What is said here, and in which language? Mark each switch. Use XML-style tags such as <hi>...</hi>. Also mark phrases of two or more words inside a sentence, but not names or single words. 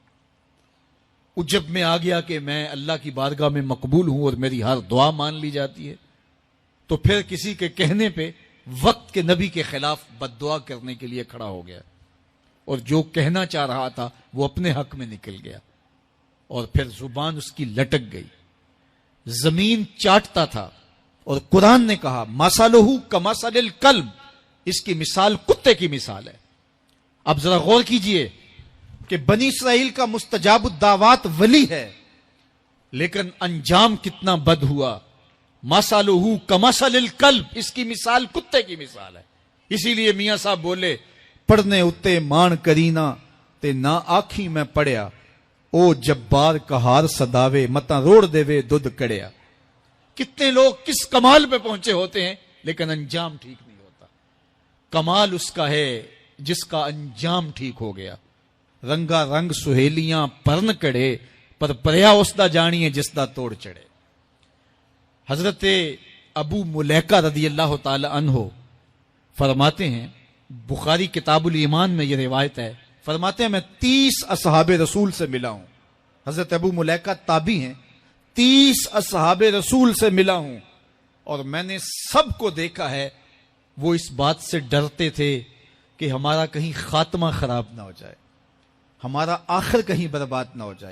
<ur>جب میں آ گیا کہ میں اللہ کی بارگاہ میں مقبول ہوں اور میری ہر دعا مان لی جاتی ہے, تو پھر کسی کے کہنے پہ وقت کے نبی کے خلاف بد دعا کرنے کے لیے کھڑا ہو گیا, اور جو کہنا چاہ رہا تھا وہ اپنے حق میں نکل گیا, اور پھر زبان اس کی لٹک گئی, زمین چاٹتا تھا. اور قرآن نے کہا</ur> <ar>مَثَلُهُ كَمَثَلِ الْكَلْبِ,</ar> <ur>اس کی مثال کتے کی مثال ہے. اب ذرا غور کیجئے کہ بنی اسرائیل کا مستجاب الدعوات ولی ہے, لیکن انجام کتنا بد ہوا.</ur> <ar>مثلہ کمثل الکلب،</ar> <ur>اس کی مثال کتے کی مثال ہے. اسی لیے میاں صاحب بولے</ur> <pa>پڑھنے اتے مان کرینا تے نہ آکھی میں پڑھیا، او جبار کہار صداوے متا روڑ دے وے دودھ کڑیا.</pa> <ur>کتنے لوگ کس کمال پہ پہنچے ہوتے ہیں لیکن انجام ٹھیک نہیں ہوتا. کمال اس کا ہے جس کا انجام ٹھیک ہو گیا.</ur> <pa>رنگا رنگ سہیلیاں پرن کڑے پر پریا اس دا جانی ہے جس دا توڑ چڑھے.</pa> <ur>حضرت ابو ملیکہ رضی اللہ تعالی عنہ فرماتے ہیں، بخاری کتاب الایمان میں یہ روایت ہے، فرماتے ہیں میں 30 اصحاب رسول سے ملا ہوں. حضرت ابو ملیکہ تابعی ہیں. 30 اصحاب رسول سے ملا ہوں اور میں نے سب کو دیکھا ہے وہ اس بات سے ڈرتے تھے کہ ہمارا کہیں خاتمہ خراب نہ ہو جائے، ہمارا آخر کہیں برباد نہ ہو جائے.</ur>